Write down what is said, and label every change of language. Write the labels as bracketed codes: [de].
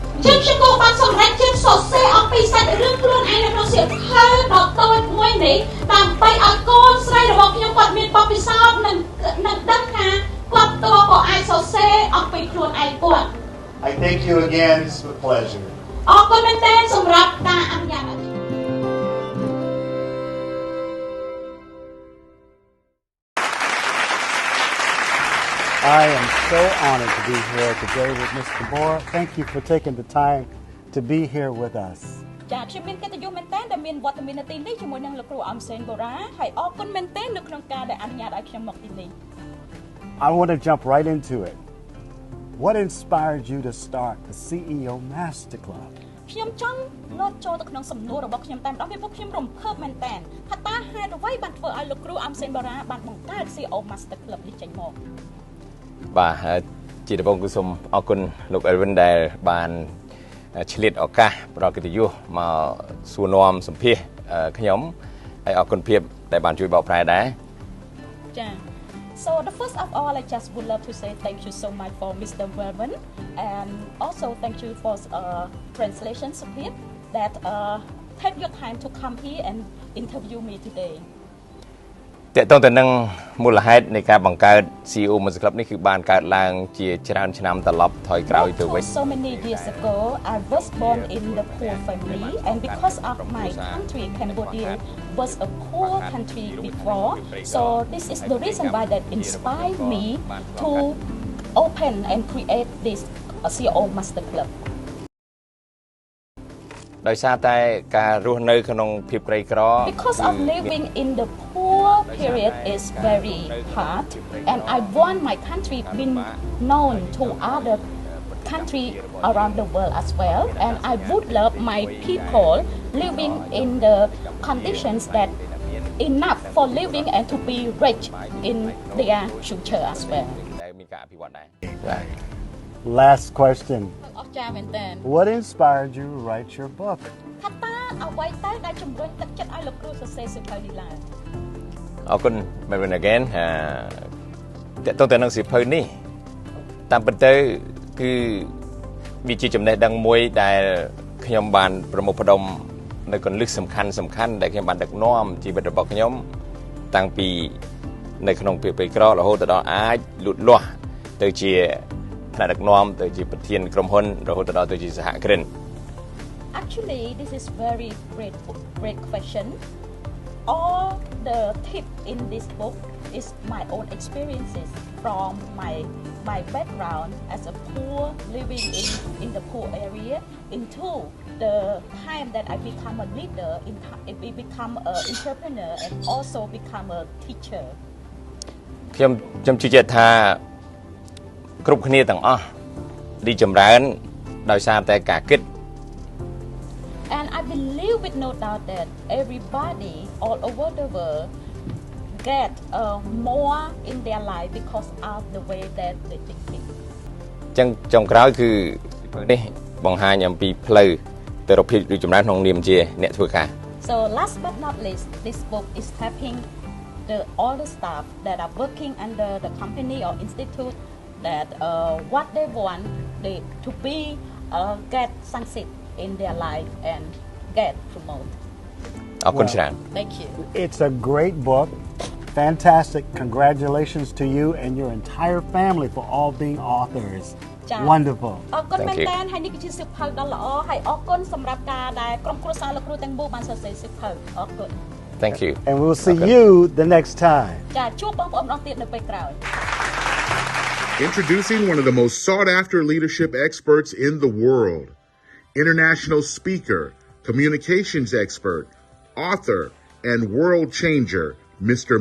[km] ខ្ញុំក៏បានសម្រេចចិត្តសរសេរអំពីសាច់រឿងខ្លួនឯងនៅក្នុងសៀវភៅដ៏តូចមួយនេះដើម្បីឲ្យកូនស្រីរបស់ខ្ញុំគាត់មានបទពិសោធន៍និងដឹងថាគាត់តក៏អាចសរសេរអំពីខ្លួនឯងគាត់ [en] I thank you again. It's a pleasure. [km] អរគុណមែនទែនសម្រាប់ការអនុញ្ញាតឲ្យ [en] I am so honored to be here today with Mr. Bora. Thank you for taking the time to be here with us. [km] ចាខ្ញុំមានកិត្តិយសមែនទែនដែលមានវត្តមាននៅទីនេះជាមួយនឹងលោកគ្រូអំសេនបូរ៉ាហើយអរគុណមែនទែននៅក្នុងការដែលអនុញ្ញាតឲ្យខ្ញុំមកទីនេះ [en] I want to jump right into it. What inspired you to start the CEO Master Club? [km] ខ្ញុំចង់លោតចូលទៅក្នុងសំណួររបស់ខ្ញុំតែម្ដងពីព្រោះខ្ញុំរំភើបមែនទែនថាតើហេតុអ្វីបានធ្វើឲ្យលោកគ្រូអំសេនបូរ៉ាបានបង្កើត CEO Master Club នេះចេញមក បាទជាដំបូងគឺសូមអរគុណលោក Elvin ដែលបានឆ្លៀតឱកាសប្រកកិត្តិយសមកសួរនាំសម្ភាសខ្ញុំហើយអរគុណភាពដែលបានជួយបកប្រែដែរ [en] ចា So the first of all I just would love to say thank you so much for Mr. Elvin and also thank you for translation support that take your time to come here and interview me today [km] តើតើទៅនឹងមូលហេតុនៃការបង្កើត CEO Master Club នេះគឺបានកើតឡើងជាច្រើនឆ្នាំត្រឡប់ថយក្រោយទៅវិញ [en] So many years ago I was born in the poor family and because of my country Cambodia was a poor country before so this is the reason why that inspired me to open and create this CEO Master Club [km] ដោយសារតែការរស់នៅក្នុងភាពក្រីក្រ [en] Because of living in the poor period is very hard and I want my country been known to other country around the world as well and I would love my people living in the conditions that enough for living and to be rich in their future as well [km] ដែលមានការអភិវឌ្ឍដែរ [en] Last question. [km] អរចាមែនតើ [en] What inspired you to write your book? [km] ថាតើអ្វីទៅដែលជំរុញទឹកចិត្តឲ្យលោកគ្រូសរសេរសៀវភៅនេះឡើង អរគុណ Melvin again តើតើទៅនឹងសៀវភៅនេះតាមពិតទៅគឺវាជាចំណេះដឹងមួយដែលខ្ញុំបានប្រមូលផ្ដុំនៅគន្លឹះសំខាន់ដែលខ្ញុំបានដឹកនាំជីវិតរបស់ខ្ញុំតាំងពីនៅក្នុងភាពក្រីក្ររហូតដល់អាចលូតលាស់ទៅជាថ្នាក់ដឹកនាំទៅជាប្រធានក្រុមហ៊ុនរហូតដល់ទៅជាសហគ្រិន [en] Actually this is very great question all the tip in this book is my own experiences from my background as a poor living in the poor area into the time that I become a leader I become an entrepreneur and also become a teacher [km] ខ្ញុំជឿជាក់ថាគ្រប់គ្នាទាំងអស់រីចម្រើនដោយសារតែការគិត [en] And I believe with no doubt that everybody all over the world get more in their life because of the way that they thinking. [km] ចឹងចុងក្រោយគឺនេះបង្ហាញអំពីផ្លូវទៅរកភាពរីកចម្រើនក្នុងនាមជាអ្នកធ្វើការ [en] So last but not least, this book is helping all the staff that are working under the company or institute that what they want to be get succeed in their life and get promoted. [km] អរគុណច្រើន [en] Thank you. It's a great book. Fantastic. Congratulations to you and your entire family for all being authors. Wonderful. [km] អរគុណមែនតើហើយនេះគឺជាសិភៅដ៏ល្អហើយអរគុណសម្រាប់ការដែលក្រុមគ្រួសារលោកគ្រូទាំងមូលបានសរសេរសិភៅអរគុណ [en] Thank you And we'll see you the next time. [km] ចាជួបបងប្អូនម្ដងទៀតនៅពេលក្រោយ [en] Introducing one of the most sought-after leadership experts in the world. International speaker, communications expert, author, and world changer, Mr.